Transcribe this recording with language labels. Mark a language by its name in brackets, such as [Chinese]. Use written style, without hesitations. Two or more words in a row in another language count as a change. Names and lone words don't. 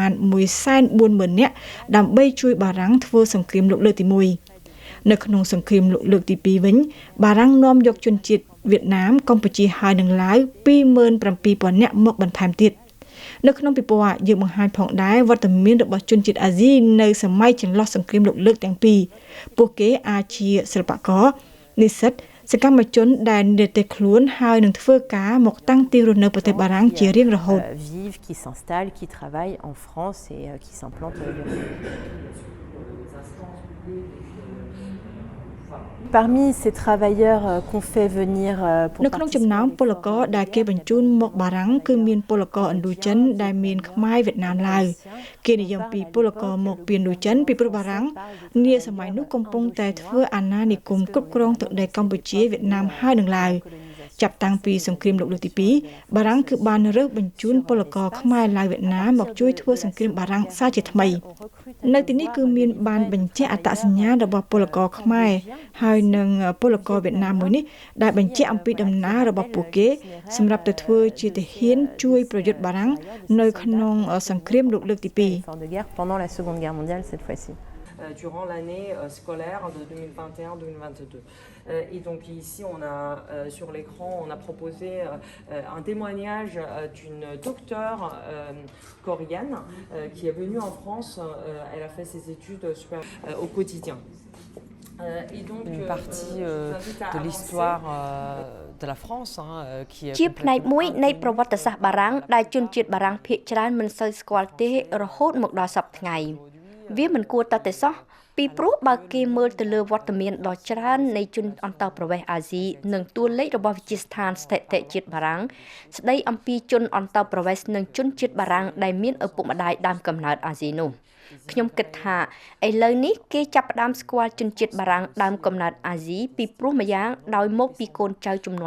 [Khmer] ណ 140,000 នាក់ដើម្បីជួយបារាំងធ្វើសង្គ្រាមលោកលើកទី1នៅក្នុងសង្គ្រាមលោកលើកទី2វិញបារាំងនាំយកជនជាតិវៀតណាមកម្ពុជាហើយនិងឡាវ 27,000 នាក់មកបន្ថែមទៀតនៅក្នុងពិព័រណ៍យើងបង្ហាញផងដែរវត្តមានរបស់ជនជាតិអាស៊ីនៅសម័យចន្លោះសង្គ្រាមលោកលើកទាំងពីរពួកគេអាចជាសិល្បករនិស្សិតសកម្មជនដែលនិយាយខ្លួនហើយនឹងធ្វើការមកតាំងទីរស់នៅប្រទេសបារាំងជារៀងរហូត [French] vivent qui s'installent qui travaillent en France et qui s'implantent Parmi ces travailleurs qu'on fait venir [Khmer] នៅក្នុងចំណោមពលករដែលគេបញ្ជូនមកបារាំងគឺមានពលករឥណ្ឌូចិនដែលមានខ្មែរវៀតណាមឡាវគេនិយមពីពលករមកពីឥណ្ឌូចិន ពីព្រោះបារាំងនាសម័យនោះកំពុងតែធ្វើអាណានិគមគ្រប់គ្រងទឹកដីកម្ពុជាវៀតណាមហើយនិងឡាវចាប់តាំងពីសង្គ្រាមលោកលើកទី2បារាំងគឺបានរើសបញ្ជូនពលករខ្មែរឡាវវៀតណាមមកជួយធ្វើសង្គ្រាមបារាំងសារជាថ្មីនៅទីនេះគឺមានបានបញ្ជាក់អត្តសញ្ញាណរបស់ពលករខ្មែរហើយនិងពលករវៀតណាមមួយនេះដែលបញ្ជាក់អំពីដំណើររបស់ពួកគេសម្រាប់ទៅធ្វើជាទាហានជួយប្រយុទ្ធបារាំងនៅក្នុងសង្គ្រាមលោកលើកទី2 [French] pendant la Seconde Guerre mondiale cette fois-ci durant l'année scolaire de 2021-2022. Et donc ici, on a sur l'écran, on a proposé un témoignage d'une docteure coréenne qui est venue en France. Elle a fait ses études au quotidien. Et donc, une partie de l'histoire de la France qui est [Khmer] ជាផ្នែកមួយនៃប្រវត្តិសាស្ត្របារាំងដែលជនជាតិបារាំងភាគច្រើនមិនសូវស្គាល់ទេរហូតមកដល់សប្តាហ៍ថ្ងៃវាមិនគួរតតែសោះពីព្រោះបើគេមើលទៅលើវត្តមានដ៏ច្រើននៃជនអន្តោប្រវេសន៍អាស៊ីនិងតួលេខរបស់វិទ្យាស្ថានស្ថិតិជាតិបារាំងស្ដីអំពីជនអន្តោប្រវេសន៍និងជនជាតិបារាំងដែលមានឪពុកម្ដាយដើមកំណើតអាស៊ីនោះខ្ញុំគិតថាឥឡូវនេះគេចាប់ផ្ដើមស្គាល់ជនជាតិបារាំងដើមកំណើតអាស៊ីពីព្រោះម្យ៉ាងដោយមកពីកូនចៅជំនាន់